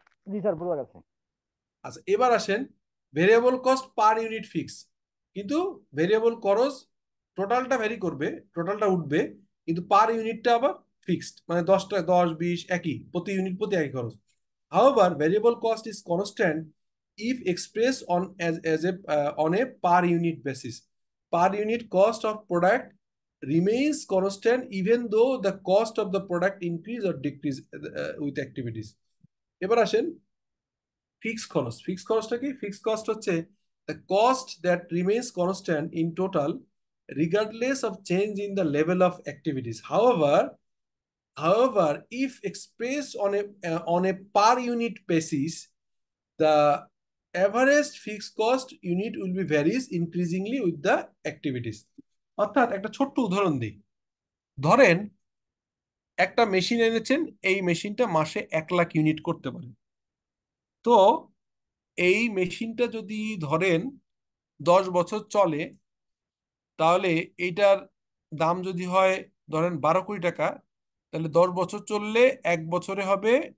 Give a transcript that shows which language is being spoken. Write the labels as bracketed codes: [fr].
[bn] জি sir, বোঝা গেছে। আচ্ছা, এবার আসেন variable cost per unit fix, কিন্তু ভেরিয়েবল খরচ টোটালটা ভ্যারি করবে, টোটালটা উঠবে, কিন্তু পার ইউনিটটা আবার ফিক্সড, মানে 10 টাকা 10 20 একই, প্রতি ইউনিট প্রতি একই খরচ। [en] However, variable cost is constant if expressed on a per unit basis. Per unit cost of product remains constant even though the cost of the product increase or decrease with activities. [bn] এবার আসেন fixed খরচ। Fixed খরচটা কি? Fixed cost হচ্ছে [en] the cost that remains constant in total regardless of change in the level of activities. However, if expressed on a per unit basis, the average fixed cost unit will be varies increasingly with the activities. [bn] অর্থাৎ একটা ছোট্ট উদাহরণ দিই। ধরেন একটা machine এনেছেন, এই মেশিনটা মাসে 1 লাখ ইউনিট করতে পারে। তো এই মেশিনটা যদি ধরেন 10 বছর চলে, তাহলে এইটার দাম যদি হয় ধরেন 12 কোটি টাকা, তাহলে 10 বছর চললে 1 বছরে হবে